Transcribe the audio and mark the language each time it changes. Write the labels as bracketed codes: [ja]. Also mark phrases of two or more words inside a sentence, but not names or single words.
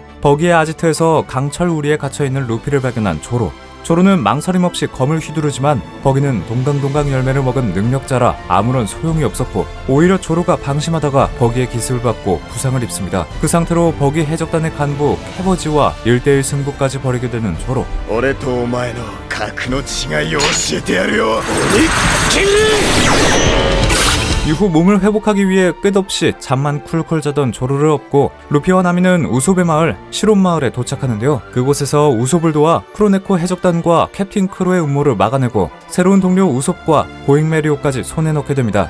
[ko] 버기의 아지트에서 강철 우리에 갇혀있는 루피를 발견한 조로는 망설임 없이 검을 휘두르지만 버기는 동강동강 열매를 먹은 능력자라 아무런 소용이 없었고 오히려 조로가 방심하다가 버기의 기습을 받고 부상을 입습니다. 그 상태로 버기 해적단의 간부 캐버지와 1대1 승부까지 벌이게 되는 조로. [ja] 俺とお前の格の違いを教えてやるよ。 [ko] 이후 몸을 회복하기 위해 끝없이 잠만 쿨쿨 자던 조로를 업고 루피와 나미는 우솝의 마을 시론 마을에 도착하는데요. 그곳에서 우솝을 도와 크로네코 해적단과 캡틴 크로의 음모를 막아내고 새로운 동료 우솝과 고잉 메리오까지 손에 넣게 됩니다.